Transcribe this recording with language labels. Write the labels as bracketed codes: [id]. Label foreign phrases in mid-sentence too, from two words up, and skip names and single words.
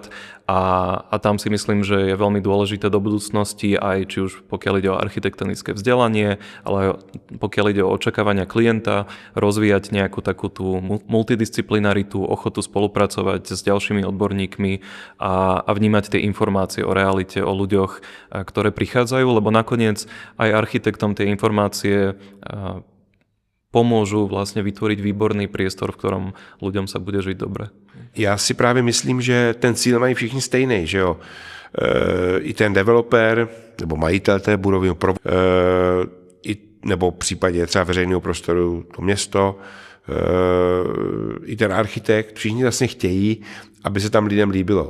[sk] A tam si myslím, že je veľmi dôležité do budúcnosti, aj či už pokiaľ ide o architektonické vzdelanie, ale pokiaľ ide o očakávania klienta, rozvíjať nejakú takú tú multidisciplinaritu, ochotu spolupracovať s ďalšími odborníkmi a vnímať tie informácie o realite, o ľuďoch, ktoré prichádzajú, lebo nakoniec aj architektom tie informácie pomôžu vlastne vytvoriť výborný priestor, v ktorom ľuďom sa bude žiť dobre. [cs] Já si právě myslím, že ten cíl mají všichni stejný, že jo. I ten developer, nebo majitel té budovy, nebo v případě třeba veřejného prostoru to město, i ten architekt, všichni vlastně chtějí, aby se tam lidem líbilo.